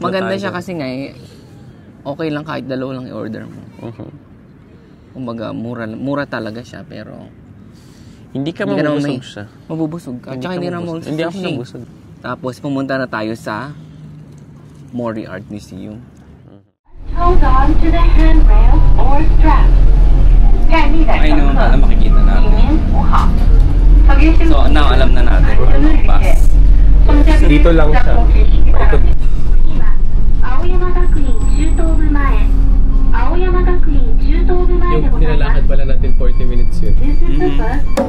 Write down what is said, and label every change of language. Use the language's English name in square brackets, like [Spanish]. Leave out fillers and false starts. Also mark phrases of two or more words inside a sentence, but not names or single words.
[Filipino] Maganda tayo. siya kasi nga eh, okay lang kahit dalawa lang i-order mo. Kumbaga, mura talaga siya pero Hindi ka Hindi ka naman mabubusog may- siya. mabubusog ka. Tsaka hindi na mo Hindi ako nabusog. Tapos pumunta na tayo sa Mori Art Museum. [English] Hold on to the handrail or strap. [Chinese] 站立的 [Filipino] Ay [Chinese] 乘 [Filipino] naman pala [Chinese] 客， [Filipino] makikita [Chinese] 请 [Filipino] natin. [Chinese] 您扶好。特别是 [English] So, now [Filipino] alam na natin kung anong bus. Dito lang siya. [Japanese] 青山学院中等部前。青山学院中等部前で [Filipino] Yung [Japanese] ございます。 [Filipino] nilalakad pala natin 40 minutes yun. [English] This is the bus.